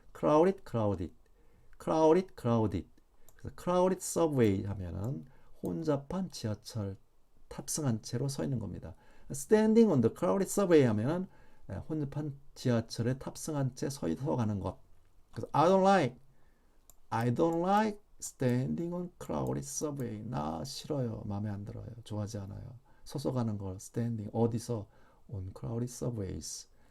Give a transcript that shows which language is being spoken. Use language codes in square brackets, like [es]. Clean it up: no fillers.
[en] crowded. [ko] 그래서 crowded subway 하면은 혼잡한 지하철 탑승한 채로 서 있는 겁니다. standing on the crowded subway 하면은 혼잡한 지하철에 탑승한 채 서 가는 것. [en] 그래서 I don't like standing on crowded subway. [ko] 나 싫어요. 마음에 안 들어요. 좋아하지 않아요. 서서 가는 걸 standing 어디서 on crowded subways.